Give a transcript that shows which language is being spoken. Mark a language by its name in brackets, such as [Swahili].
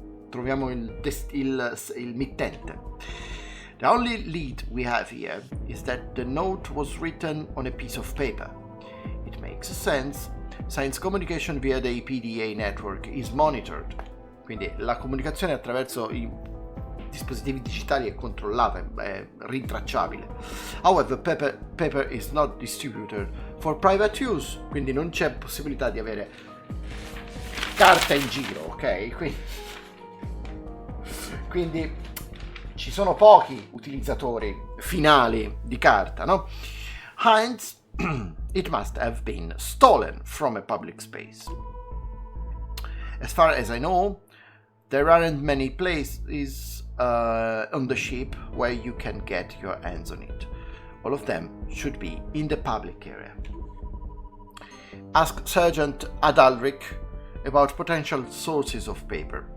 [Italian] Troviamo il mittente. [English] The only lead we have here is that the note was written on a piece of paper. It makes sense. Since communication via the PDA network is monitored, [Italian] quindi la comunicazione attraverso i dispositivi digitali è controllata, è rintracciabile. [English] However, paper is not distributed for private use, [Italian] quindi non c'è possibilità di avere carta in giro, ok? Quindi ci sono pochi utilizzatori finali di carta, no? [English] Hence, it must have been stolen from a public space. As far as I know, there aren't many places on the ship where you can get your hands on it. All of them should be in the public area. Ask Sergeant Adalric about potential sources of paper.